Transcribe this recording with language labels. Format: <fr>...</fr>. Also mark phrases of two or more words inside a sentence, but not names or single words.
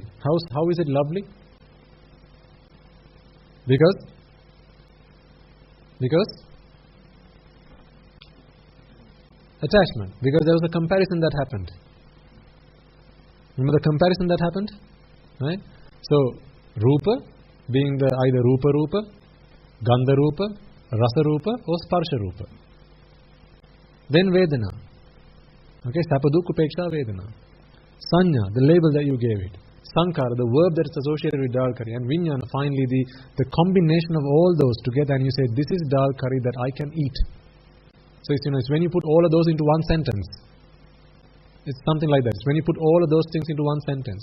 <en>How is it lovely? Because attachment. Because there was a comparison that happened. Remember the comparison that happened? Right? So</en> <pi>Rupa</pi> <en>being the either</en> <pi>Rupa, Gandha Rupa, Rasa Rupa or Sparsha Rupa.</pi> <en>Then Vedana.</en> <pi>Okay, Sapaduk Upeksha Vedana.</pi> <en>Sanya, the label that you gave it. Sankara, the verb that is associated with dal curry. And Vijnana, finally the combination of all those together, and you say, this is dal curry that I can eat. So it's when you put all of those into one sentence. It's something like that. It's when you put all of those things into one sentence.</en>